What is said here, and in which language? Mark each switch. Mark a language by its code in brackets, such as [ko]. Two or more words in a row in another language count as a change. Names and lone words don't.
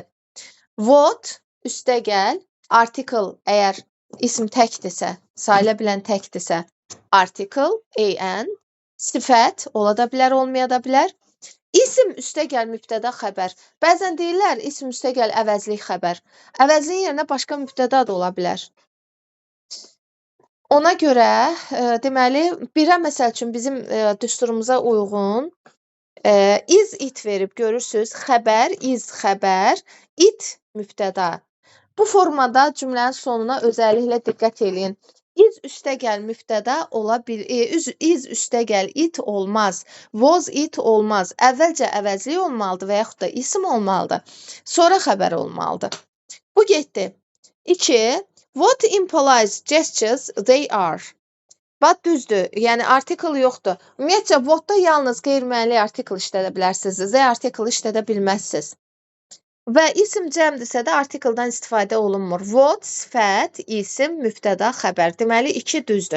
[az] What, üstəgəl, article, əgər İsm təkdirsə, sayıla bilən təkdirsə, article, an, sifət, ola da bilər, olmaya da bilər. İsim üstəgəl mübtəda xəbər. Bəzən deyirlər, ism üstəgəl əvəzlik xəbər. Əvəzliyin yerinə başqa mübtəda da ola bilər. Ona görə, deməli, birə məsəl üçün bizim düsturumuza uyğun [en] is, it [az] verib görürsünüz. Xəbər, is, xəbər, it, mübtəda. Bu formada cümlənin sonuna özəlliklə diqqət eləyin. Is üstəgəl mübtəda ola is üstəgəl it olmaz. [en] Was it [az] olmaz. Əvvəlcə əvəzlik olmalıdır və yaxud da isim olmalıdır. Sonra xəbər olmalıdır. Bu getdi. 2. [en] What implies gestures they are. [az] Bax düzdür. Yəni artikel yoxdur. Ümumiyyətcə what-da yalnız qeyri-müəyyənli artikel işlədə bilərsiniz. They artikel işlədə bilməzsiniz. Və isim cəmdirsə də artikeldən istifadə olunmur. What, sifət, isim, mübtəda, xəbər. Deməli 2 düzdür.